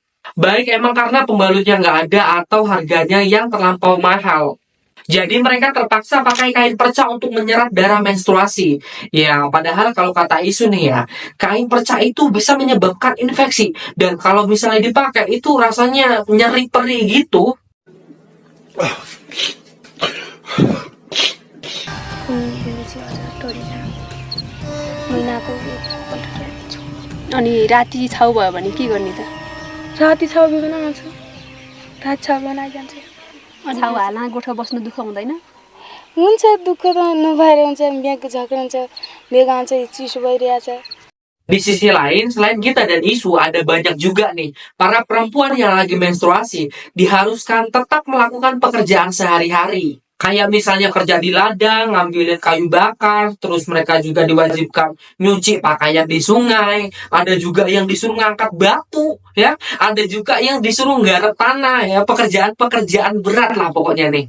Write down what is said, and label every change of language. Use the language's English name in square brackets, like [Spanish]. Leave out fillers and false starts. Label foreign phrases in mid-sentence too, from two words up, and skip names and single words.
[Indonesian] Baik emang karena pembalutnya nggak ada atau harganya yang terlampau mahal. Jadi mereka terpaksa pakai kain perca untuk menyerap darah menstruasi. Ya, padahal kalau kata isu nih ya, kain perca itu bisa menyebabkan infeksi. Dan kalau misalnya dipakai itu rasanya nyeri perih gitu. [Nepali] महिनाको एकपल्ट ल्याउँछु अनि राति छाउ भयो भने के गर्ने त राति छाउ बिगन आउँछु रात छाउ बिगन आइजान्छु छाउ हाल्न गोठमा बस्नु दुःख हुँदैन हुन्छ दुःख त नभएर हुन्छ बिहाको झगडा हुन्छ बेग आउँछ चिसो भइरहेछ. [Indonesian] Di sisi lain, selain Gita dan Isu, ada banyak juga nih para perempuan yang lagi menstruasi diharuskan tetap melakukan pekerjaan sehari-hari. Kayak misalnya kerja di ladang, ngambilin kayu bakar, terus mereka juga diwajibkan nyuci pakaian di sungai, ada juga yang disuruh ngangkat batu, ya, ada juga yang disuruh nggarap tanah, ya, pekerjaan-pekerjaan berat lah pokoknya nih.